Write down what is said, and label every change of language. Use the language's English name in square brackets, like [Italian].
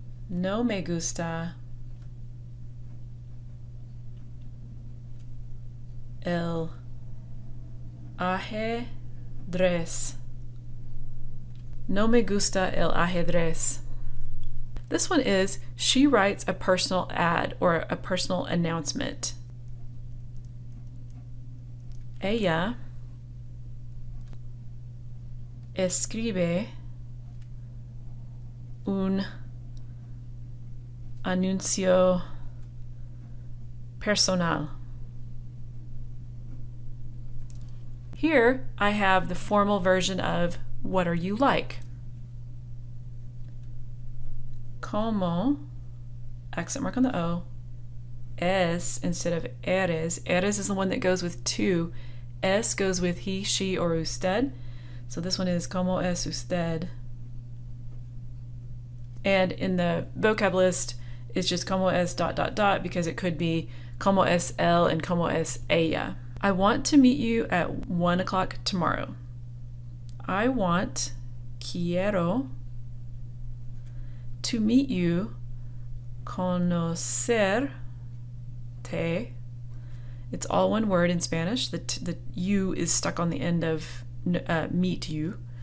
[Spanish] No me gusta el ajedrez. No me gusta el ajedrez. [English] This one is she writes a personal ad or a personal announcement. [Spanish] Ella escribe un anuncio personal. [English] Here I have the formal version of what are you like? Como, accent mark on the O, es instead of eres. Eres is the one that goes with to. Es goes with he, she, or usted. So this one is [Spanish] como es usted. [English] And in the vocab list, it's just [Spanish] como es ... [English] because it could be [Spanish] como es él [English] and [Spanish] como es ella. [English] I want to meet you at 1 o'clock tomorrow. I want, quiero, to meet you, conocerte. It's all one word in Spanish. The you is stuck on the end of meet you.